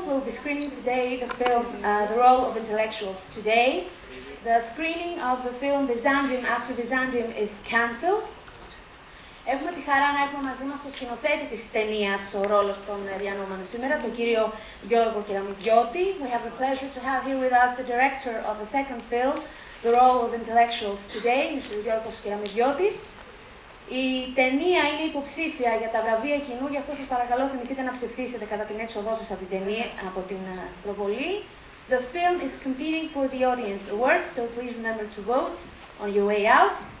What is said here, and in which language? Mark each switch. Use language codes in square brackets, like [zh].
[en] We'll be screening today the film The Role of Intellectuals Today. The screening of the film Byzantium After Byzantium is cancelled. [el] Έχουμε τη χαρά να έχουμε μαζί μας τον σκηνοθέτη της ταινίας «Ο ρόλος των διανόμενων σήμερα», τον κύριο Γιώργο Κεραμιδιώτη. [en] We have the pleasure to have here with us the director of the second film, The Role of Intellectuals Today, Mr. [el] Γιώργος Κεραμιδιώτης. Η ταινία είναι υποψήφια για τα βραβεία κοινού, γι' αυτό σας παρακαλώ θυμηθείτε να ψηφίσετε κατά την έξοδό σας από την προβολή. [en] The film is competing for the Audience Awards, so please remember to vote on your way out.